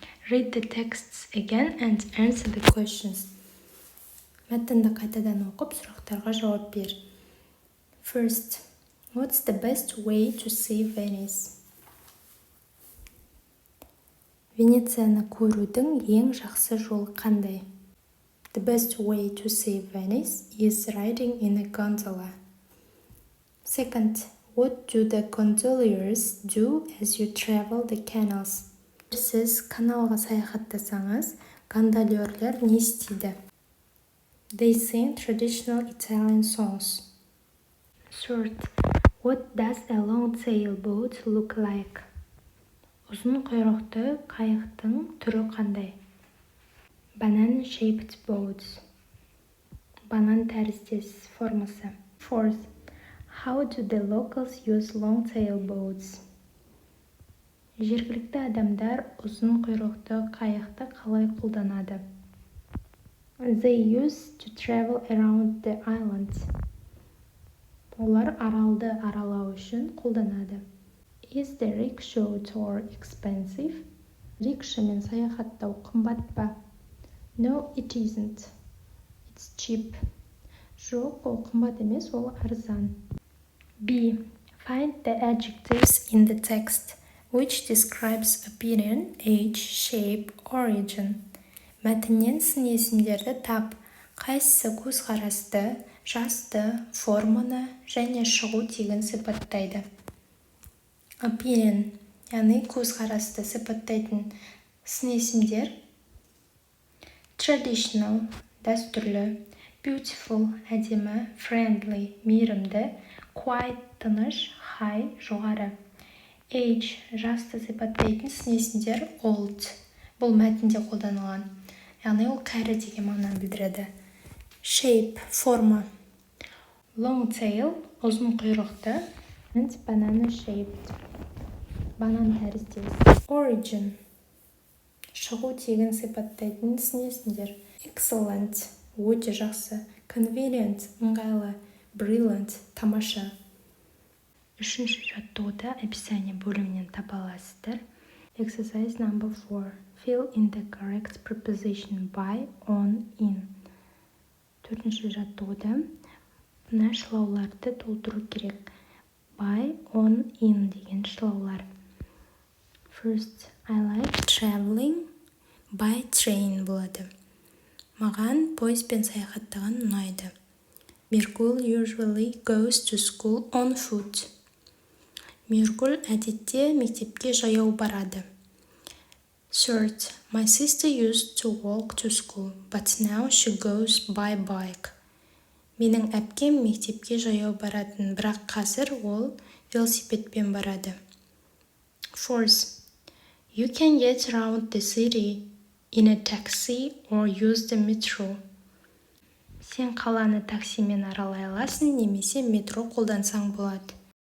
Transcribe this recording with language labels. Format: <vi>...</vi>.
<en>Read the texts again and answer the questions.</en> <kk>Мәтінді қайтадан оқып, сұрақтарға жауап бер.</kk> <en>First, what's the best way to see Venice?</en> <kk>Венецияны көрудің ең жақсы жолы қандай?</kk> <en>The best way to see Venice is riding in a gondola. Second, what do the gondoliers do as you travel the canals?</en> <kk>Сіз каналға саяхаттасаңыз, гондолерлер не істейді?</kk> <en>They sing traditional Italian songs. Third, what does a long-tail boat look like?</en> <kk>Ұзын құйрықты қайықтың түрі қандай?</kk> <en>Banana-shaped boats.</en> <kk>Банан тәріздес формасы.</kk> <en>Fourth, how do the locals use long-tail boats?</en> <kk>Жергілікті адамдар ұзын құйрықты қайықты қалай қолданады?</kk> <en>They use to travel around the island.</en> <kk>Олар аралды аралау үшін қолданады.</kk> <en>Is the rickshaw tour expensive?</en> <kk>Рикшамен саяхаттау қымбат па?</kk> <en>No, it isn't. It's cheap.</en> <kk>Жоқ, ол қымбат емес, ол арзан. B.</kk> <en>Find the adjectives in the text which describes opinion, age, shape, origin.</en> <kk>Мәтіннен сын есімдерді тап. Қайсысы көзқарасты, жасты, форманы және шығу тегін сипаттайды. Opinion, яғни көзқарасты сипаттайтын сын есімдер.</kk> <en>Traditional, дәстүрлі. Beautiful, әдемі. Friendly, мейірімді. Quiet, тыныш. High, жоғары.</en> <kk>Age, жасты сипаттайтын сын есімдер. Old, бұл мәтінде қолданылған. Яғни ол кәрі деген мағынаны білдіреді.</kk> <en>Shape, форма.</en> <kk>Longtail, ұзын құйрықты.</kk> <en>Banana shaped, банан тәріздес.</en> <kk>Origin, шығу тегін сипаттайтын сын есімдер. Excellent, өте жақсы.</kk> <en>Convenient, ыңғайлы. Brilliant, тамаша.</en> <kk>Үшінші жаттығуды описание бөлімінен таба аласыздар.</kk> <en>Exercise number 4. Fill in the correct preposition by, on, in.</en> <kk>Төртінші жаттығуды мына шылауларды толтыру керек.</kk> <en>By, on, in</en> <kk>деген шылаулар.</kk> <en>First, I like traveling by train</en> <kk>болады. Маған пойызбен саяхаттаған ұнайды.</kk> <en>Миргүл usually goes to school on foot.</en> <kk>Миргүл әдетте мектепке жаяу барады.</kk> <en>Third, my sister used to walk to school, but now she goes by bike.</en> <kk>Менің әпкем мектепке жаяу баратын, бірақ қазір ол велосипедпен барады.</kk> <en>Fourth, you can get around the city in a taxi or use the metro.</en> <kk>Сен қаланы таксимен аралай аласың, немесе метро қолдансаң болады.</kk>